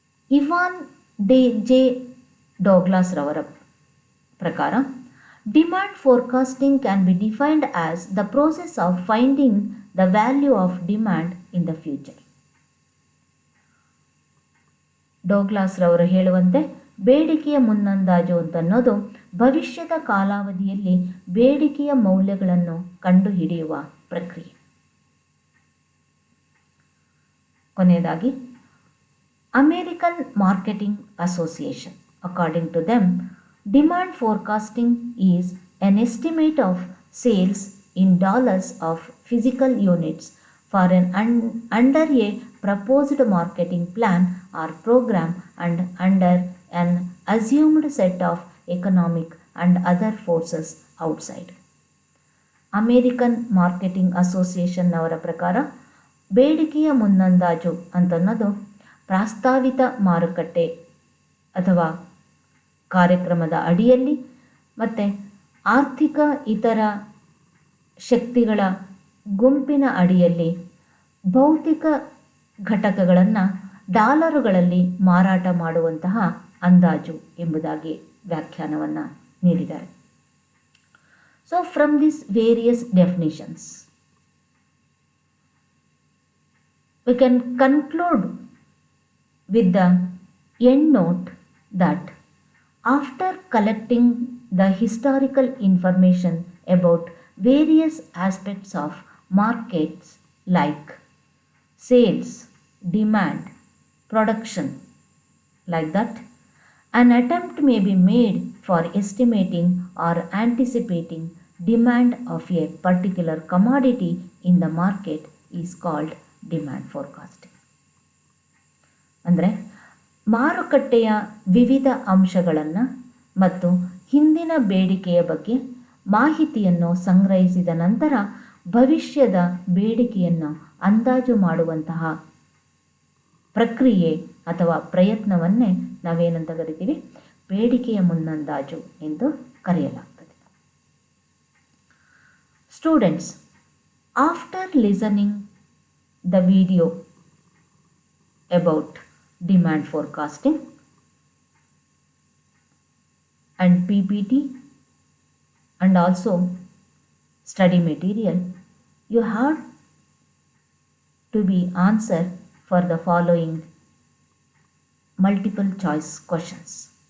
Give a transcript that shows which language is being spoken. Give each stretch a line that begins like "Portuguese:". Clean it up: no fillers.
English: Evan J Douglas
Kannada: ರವರ ಪ್ರಕಾರ
English: Demand forecasting can be defined as the process of finding the value of demand in the future.
Kannada: ಡಾಗ್ಲಾಸ್ ರವರು ಹೇಳುವಂತೆ ಬೇಡಿಕೆಯ ಮುನ್ನಂದಾಜು ಅಂತನ್ನೋದು ಭವಿಷ್ಯದ ಕಾಲಾವಧಿಯಲ್ಲಿ ಬೇಡಿಕೆಯ ಮೌಲ್ಯಗಳನ್ನು ಕಂಡುಹಿಡಿಯುವ ಪ್ರಕ್ರಿಯೆ. ಕೊನೆಯದಾಗಿ
English: American marketing association, according to them, demand forecasting is an estimate of sales in dollars of physical units for under a proposed marketing plan or program and under an assumed set of economic and other forces outside.
Kannada: American marketing association ಅವರ ಪ್ರಕಾರ ಬೇಡಿಕೆಯ ಮುನ್ನಂದಾಜು ಅಂತನ್ನೋದು ಪ್ರಾಸ್ತಾವಿತ ಮಾರುಕಟ್ಟೆ ಅಥವಾ ಕಾರ್ಯಕ್ರಮದ ಅಡಿಯಲ್ಲಿ ಮತ್ತು ಆರ್ಥಿಕ ಇತರ ಶಕ್ತಿಗಳ ಗುಂಪಿನ ಅಡಿಯಲ್ಲಿ ಭೌತಿಕ ಘಟಕಗಳನ್ನು ಡಾಲರುಗಳಲ್ಲಿ ಮಾರಾಟ ಮಾಡುವಂತಹ ಅಂದಾಜು ಎಂಬುದಾಗಿ ವ್ಯಾಖ್ಯಾನವನ್ನು ನೀಡಿದ್ದಾರೆ.
English: So from this various definitions we can conclude with the end note that after collecting the historical information about various aspects of markets like sales, demand, production, like that, an attempt may be made for estimating or anticipating demand of a particular commodity in the market is called demand forecasting.
Kannada: ಅಂದರೆ ಮಾರುಕಟ್ಟೆಯ ವಿವಿಧ ಅಂಶಗಳನ್ನು ಮತ್ತು ಹಿಂದಿನ ಬೇಡಿಕೆಯ ಬಗ್ಗೆ ಮಾಹಿತಿಯನ್ನು ಸಂಗ್ರಹಿಸಿದ ನಂತರ ಭವಿಷ್ಯದ ಬೇಡಿಕೆಯನ್ನು ಅಂದಾಜು ಮಾಡುವಂತಹ ಪ್ರಕ್ರಿಯೆ ಅಥವಾ ಪ್ರಯತ್ನವನ್ನೇ ನಾವೇನಂತ ಕರಿತೀವಿ, ಬೇಡಿಕೆಯ ಮುನ್ನಂದಾಜು ಎಂದು ಕರೆಯಲಾಗ್ತದೆ.
English: Students, after listening the video about demand forecasting and PPT and also study material, you have to be answer for the following multiple choice questions.